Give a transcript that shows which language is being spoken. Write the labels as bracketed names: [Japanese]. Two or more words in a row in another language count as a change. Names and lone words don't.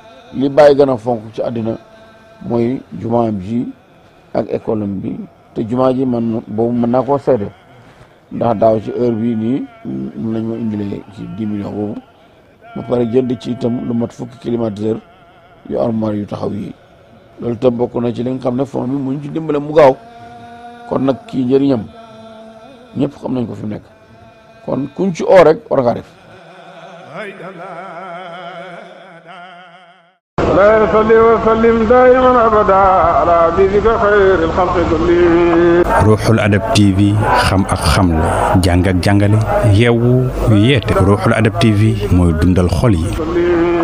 [Wolof] li Baye gën a fonk ci àddina mooy jumaam ji ak école am bi te jumaa ji man boobu mën naa koo seede ndax daaw ci heure bii nii mun nañ ma indilee ci 10 millions boobu ba pare jënd ci itam lu mat fukki climatiseur yu armoire yu taxaw yi loolu itam bokk na ci li nga xam ne fond bi muñ ci dimbale mu gaaw kon nag kii njëriñam ñëpp xam nañ ko fi mu nekk kon kuñ ci oo rek war ngaa def. [Arabic] لا يصلي وسلم دائما ابدا على حبيبك خير الخلق كلهم. [Wolof] ruuxul adab TV xam ak xamle jàng ak jàngale yeewu yeete ruuxul adab TV mooy dundal xol yi.